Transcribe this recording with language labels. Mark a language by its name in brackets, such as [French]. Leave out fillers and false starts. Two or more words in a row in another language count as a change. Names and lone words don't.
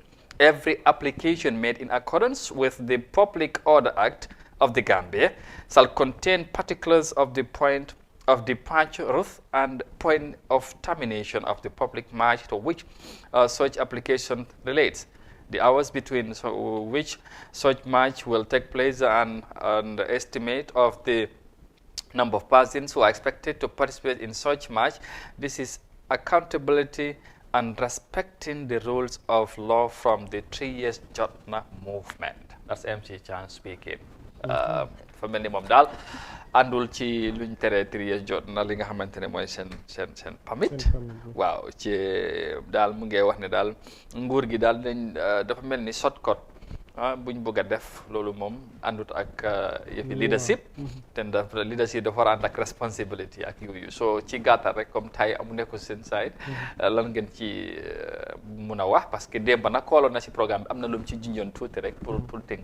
[English] Every application made in accordance with the Public Order Act of the Gambia shall contain particulars of the point of departure route and point of termination of the public march to which such application relates, the hours between which such march will take place, and the estimate of the number of persons who are expected to participate in such march. This is accountability and respecting the rules of law from the 3 years Jotna movement. That's MC Chan speaking. [Wolof] Fa mel ni moom daal àndul ci luñ tere 3 years jot na li nga xamante ne mooy seen pamit waaw ci daal mu ngi wax ne daal nguur gi daal dafa mel ni shortcut buñ bëgg a def loolu moom àndut ak yëfi leadership te leadership dafa war a ànd ak responsibility ak yooyu so ci gàttal rek comme tay amu nekko seen side lan ngeen ci mun a wax [French] parce que [Wolof] démb nag kooloon na si programme bi am na lu mu ci junjoon tuuti rek pour tënk